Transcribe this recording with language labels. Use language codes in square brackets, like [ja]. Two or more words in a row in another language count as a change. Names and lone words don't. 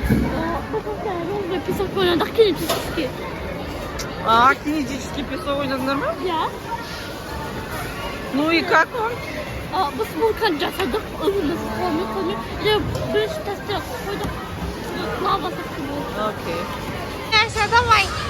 [ru] песок ойнадық кинетический. [kk] А, [ru] кинетический песок [kk] ойнадыңдар ма? Я. [ru] Ну и как он? [kk] Біз вулкан жасадық, өзіміз қолмен. Бірінші тастырақ қойдық. Лава сияқты болды. Окей. [ru] Ася, давай.